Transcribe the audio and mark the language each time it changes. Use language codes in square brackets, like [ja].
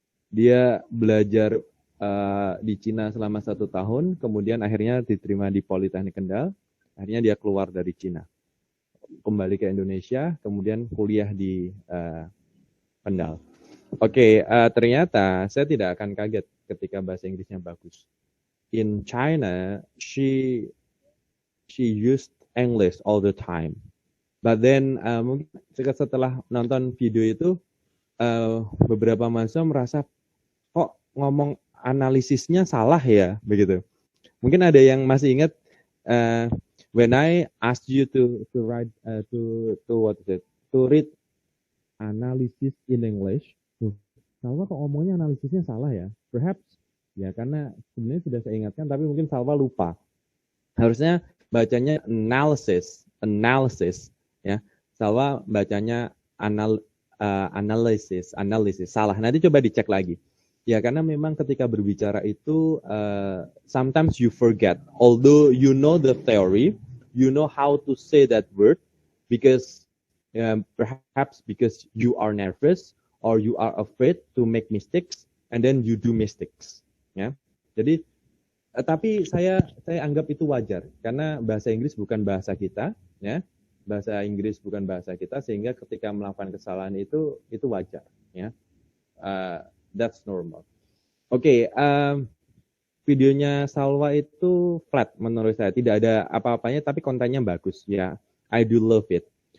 [id] Dia belajar di Cina selama 1 tahun, kemudian akhirnya diterima di Politeknik Kendal. Akhirnya dia keluar dari Cina, kembali ke Indonesia, kemudian kuliah di Kendal. Oke, ternyata saya tidak akan kaget ketika bahasa Inggrisnya bagus. [en] In China, she used English all the time. [id] But then mungkin setelah nonton video itu, beberapa mahasiswa merasa kok ngomong analisisnya salah ya, begitu. Mungkin ada yang masih ingat [en] when I asked you to write to read analysis in English. [id] Salwa kok ngomongnya analisisnya salah ya? Perhaps ya karena sebenarnya sudah saya ingatkan tapi mungkin Salwa lupa. Harusnya bacanya analysis ya. Salwa bacanya analysis. Salah. Nanti coba dicek lagi. Ya karena memang ketika berbicara itu [en] sometimes you forget. Although you know the theory, you know how to say that word because perhaps because you are nervous or you are afraid to make mistakes and then you do mistakes. [id] Ya. Jadi tapi saya anggap itu wajar karena bahasa Inggris bukan bahasa kita, ya. Bahasa Inggris bukan bahasa kita sehingga ketika melakukan kesalahan itu wajar, ya. [en] That's normal. [id] Oke, videonya Salwa itu flat menurut saya, tidak ada apa-apanya tapi kontennya bagus, ya. [en] I do love it.